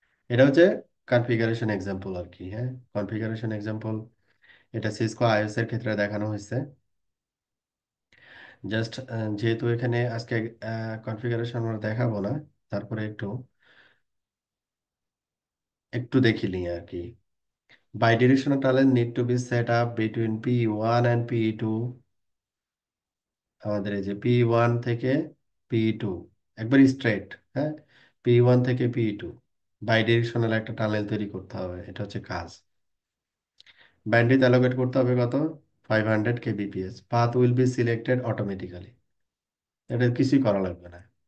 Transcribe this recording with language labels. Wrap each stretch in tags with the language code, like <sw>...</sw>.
<bn>এটা হচ্ছে configuration example আর কি। হ্যাঁ, কনফিগারেশন এক্সাম্পল, এটা সিসকো আইএস এর ক্ষেত্রে দেখানো হয়েছে। জাস্ট যেহেতু এখানে আজকে কনফিগারেশন আমরা দেখাবো না, তারপরে একটু একটু দেখি নিই আর কি।</bn> <en>Bidirectional tunnel need to be set up between P1 and P2,</en> <bn>আমাদের এই যে P1 থেকে P2 একবার স্ট্রেট। হ্যাঁ, P1 থেকে P2 বাইডিরেকশনাল একটা টানেল তৈরি করতে হবে, এটা হচ্ছে কাজ। ব্যান্ডউইথ অ্যালোকেট করতে হবে কত, 500 kbps,</bn> <en>path will be selected automatically,</en> <bn>এটা কিছুই করা লাগবে না।</bn>